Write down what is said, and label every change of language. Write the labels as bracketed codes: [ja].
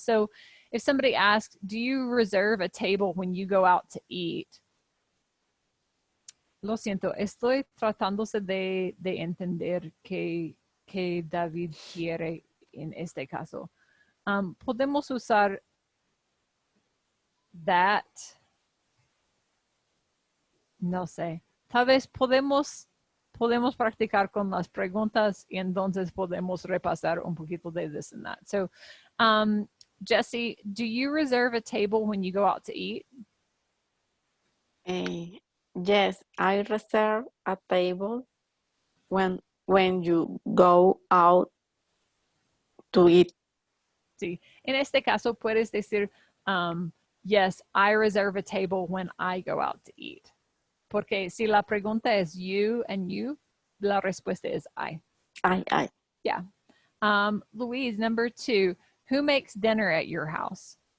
[en] So if somebody asks, do you reserve a table when you go out to eat? [es] Lo siento, estoy tratándose de entender qué David quiere en este caso. Podemos usar that. No sé. Tal vez podemos practicar con las preguntas y entonces podemos repasar un poquito de this and that. [en] So, Jesse, do you reserve a table when you go out to eat? Yes, I reserve a table when you go out to eat. [es] Sí. En este caso puedes decir, [en] yes, I reserve a table when I go out to eat. [es] Porque si la pregunta es you and you, la respuesta es I. [en] I. Yeah. Louise, number 2, who makes dinner at your house?